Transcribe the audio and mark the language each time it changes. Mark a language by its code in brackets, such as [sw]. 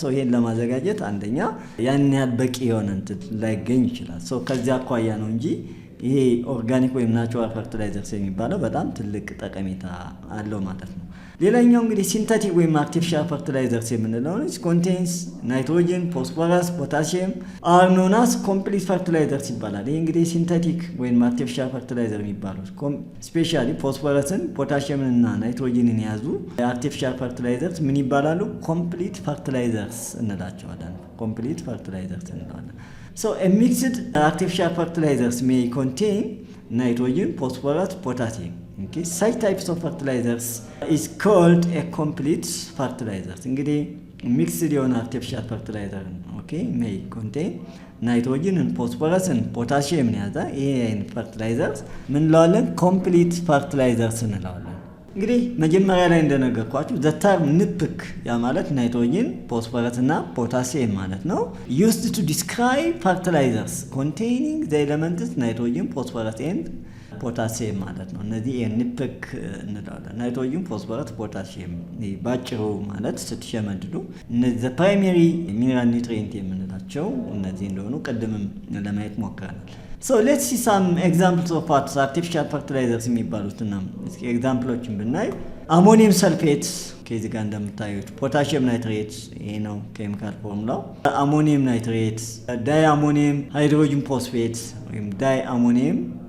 [am] ይህን ለማዘጋጀት አንደኛ ያን ያህል በቂ የሆነ እንትን ላይገኝ ይችላል። ከዚያ አኳያ ነው እንጂ ይሄ ኦርጋኒክ ወይም ናቹራል ፈርቲላይዘርስ የሚባለው በጣም ትልቅ ጠቀሜታ አለው ማለት ነው። ሌላኛው እንግዲህ ሲንተቲክ ወይም አርቲፊሻል ፈርቲላይዘርስ የምንለው ኮንቴንስ ናይትሮጅን፣ ፎስፎረስ፣ ፖታሲየም አር ኖን አስ ኮምፕሊት ፈርቲላይዘርስ ይባላል። ይሄ እንግዲህ ሲንተቲክ ወይም አርቲፊሻል ፈርቲላይዘር የሚባሉት ስፔሻሊ ፎስፎረስን፣ ፖታሲየምን እና ናይትሮጅንን የያዙ አርቲፊሻል ፈርቲላይዘርስ ምን ይባላሉ? ኮምፕሊት ፈርቲላይዘርስ እንላቸዋለን። ኮምፕሊት ፈርቲላይዘርስ እንላለን። [en] A mixed artificial fertilizers may contain nitrogen, phosphorus, potassium. Okay, such types of fertilizers is called a complete fertilizers. [am] እንግዲህ mixed የሆነ artificial fertilizer may contain nitrogen and phosphorus and potassium ያዛ ይሄ አይነት fertilizers ምን እንለዋለን? complete fertilizers እንለዋለን። እንግዲህ መጀመሪያ ላይ እንደነገርኳችሁ the term ንፕክ ያ ማለት ናይትሮጅን፣ ፎስፎረስ እና ፖታሲየም ማለት ነው [en] used to describe fertilizers containing the elements nitrogen, phosphorus and [am] potassium ማለት ነው። እነዚህ ንፕክ እንላለን። ናይትሮጅን፣ ፎስፎረስ፣ ፖታሲየም ባጭሩ ማለት ስትሸመድዱ እነዚህ [en] the primary mineral nutrient [am] የምንላቸው እነዚህ እንደሆኑ ቅድምም ለማየት ሞክረናል። [en] let's see some examples of what artificial fertilizers [am] የሚባሉትና ኤግዛምፕሎችን ብናይ አሞኒየም ሰልፌት ከዚህ ጋር እንደምታዩት፣ ፖታሲየም ናይትሬት ይሄ ነው ኬሚካል ፎርሙላው፣ አሞኒየም ናይትሬት፣ ዳይ አሞኒየም ሃይድሮጅን ፎስፌት ወይም ዳይ አሞኒየም